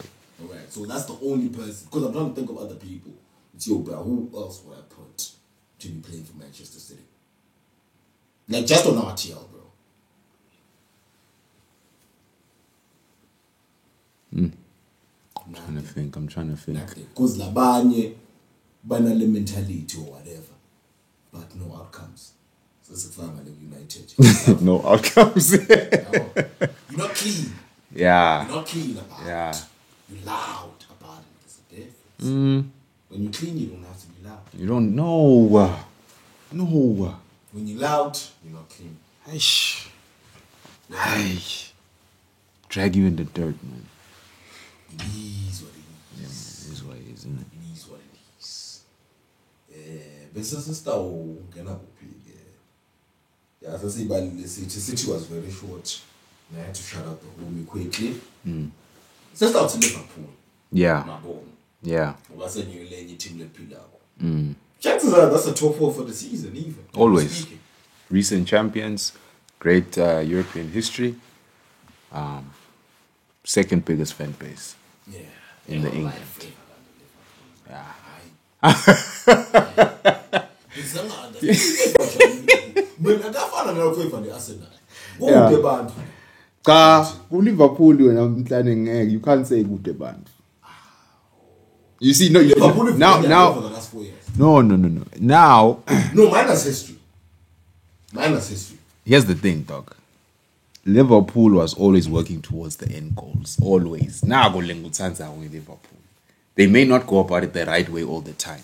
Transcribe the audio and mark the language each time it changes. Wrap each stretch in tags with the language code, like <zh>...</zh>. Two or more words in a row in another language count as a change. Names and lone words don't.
<en>Alright, so that's the only person. Because I'm trying to think of other people. It's but who else would I put to be playing for Manchester City? Like just on RTL, bro. I'm trying to think. Because</en> <zu>labanye banale</zu> <en>mentality or whatever, but no outcomes. So it's a family United. No outcomes. You're not clean. Yeah. You're not clean about Yeah. it. You're loud about it. There's a difference. When you're clean, you don't have to be loud. You don't know. No. When you're loud, you're not clean. Hey. Drag you in the dirt, man. It is what it Yeah, man. is. It is what it is, isn't it? It is what it is.</en> <zu>Besa sister ungena kuphi ke.</zu> <en>Yeah, as I say, but the city was very short. And I had to shout out the homie quickly. Sister out to Liverpool. Yeah. Mabongo. Yeah.</en> <zu>Wase new lenye team lephilako.</zu> <en>Chances are that's a top 4 for the season even. Always. Speaking. Recent champions. Great European history. Second biggest fan base. Yeah. In the England.</en> <zu>Cha, Liverpool wena mhlane ngeke.</zu> <en>You can't say</en> <zu>kude bantu.</zu> <en>You see, no, now. For the last 4 years. No. Now, No, minus history. here's the thing, dog. Liverpool was always working towards the end goals. Always. Now, go Lengutanza with Liverpool. They may not go about it the right way all the time.</en>